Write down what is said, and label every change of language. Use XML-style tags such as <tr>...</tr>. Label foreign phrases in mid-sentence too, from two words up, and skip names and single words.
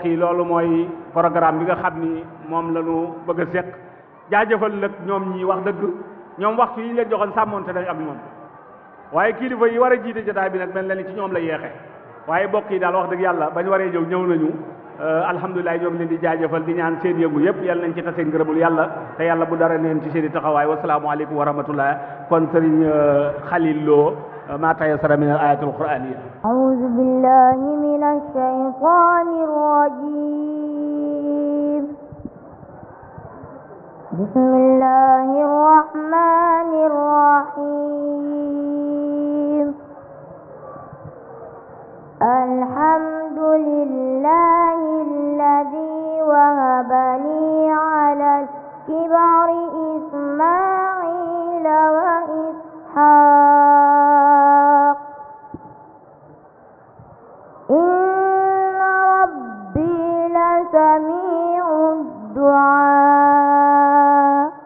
<wo>yi loolu mooy programme bi nga xam ni moom la ñu bëgg a séq jaajëfal nag ñoom ñi wax dëgg ñoom waxtu yi ñu leen joxoon sàmmoonte nañ ak moom waaye kilifa yi war a jiite jotaay bi nag mel na ni ci ñoom la yeexe waaye bokk yi daal wax dëgg yàlla bañ waree ñëw nañu alhamdulilah ñoo ngi leen di jaajëfal di ñaan seen yëngu yëpp yàlla nañ ci tase ngërëmul yàlla te yàlla bu dara neen ci seen i taxawaay</wo> <ar>والسلام عليكم ورحمة الله</ar> <wo>kon sëriñ Xalil Lo</wo> <ar>ما تيسر من الآيات القرآنية أعوذ بالله من الشيطان الرجيم بسم الله الرحمن الرحيم الحمد لله الذي وهب لي على الكبر إسماعيل وإسحاق إن ربي لسميع الدعاء</ar>